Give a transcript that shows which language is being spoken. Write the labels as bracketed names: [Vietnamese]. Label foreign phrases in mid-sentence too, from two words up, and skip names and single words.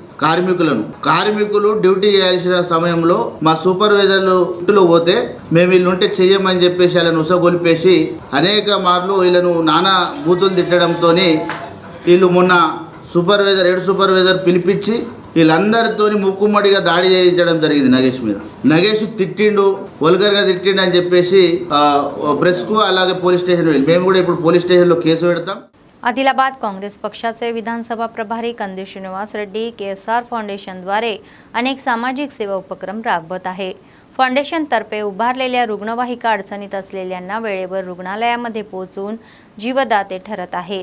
[Telugu] కార్మికులు డ్యూటీ చేయాల్సిన సమయంలో మా సూపర్వైజర్లు ఇంటిలో పోతే మేము వీళ్ళుంటే చెయ్యమని చెప్పేసి వాళ్ళని ఉసగొలిపేసి అనేక మార్లు వీళ్ళను నానా బూతులు తిట్టడంతో వీళ్ళు మొన్న [English] head supervisor [Telugu] పిలిపించి వీళ్ళందరితో ముక్కుమ్మడిగా దాడి చేయించడం జరిగింది నగేష్ మీద. నగేష్ తిట్టిండు, వల్గర్గా తిట్టిండు అని చెప్పేసి ప్రెస్కు అలాగే పోలీస్ స్టేషన్ వెళ్ళి మేము కూడా ఇప్పుడు [English] police stationలో [Telugu] కేసు పెడతాం. [Marathi] आदिलाबाद काँग्रेस पक्षाचे विधानसभा प्रभारी कंदी श्रीनिवास रेड्डी KSR फाउंडेशनद्वारे अनेक सामाजिक सेवा उपक्रम राबवत आहे. फाउंडेशनतर्फे उभारलेल्या रुग्णवाहिका अडचणीत असलेल्यांना वेळेवर रुग्णालयामध्ये पोहोचून जीवदाते ठरत आहेत.